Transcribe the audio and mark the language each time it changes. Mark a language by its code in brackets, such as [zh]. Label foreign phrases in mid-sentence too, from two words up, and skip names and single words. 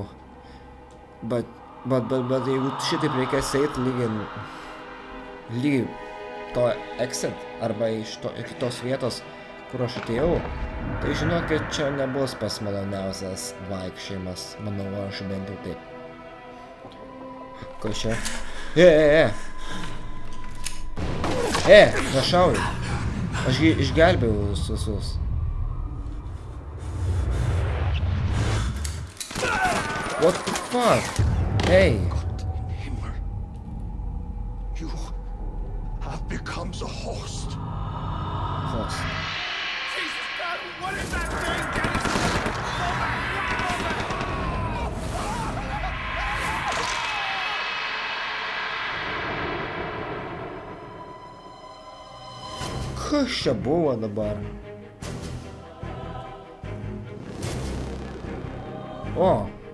[lt] Bet jeigu šitaip reikės eiti lygiai to exit, arba iš kitos vietos, kur aš atėjau, tai žinokit, čia nebus pas maloniausias vaikščiojimas, manau, aš bent jau taip. Kas čia? Nešauj. Aš išgelbėjau visus. [en] What the fuck? Hey. You have become a host. Host. Jesus God, what is that thing? [lt] Kas čia buvo dabar? O.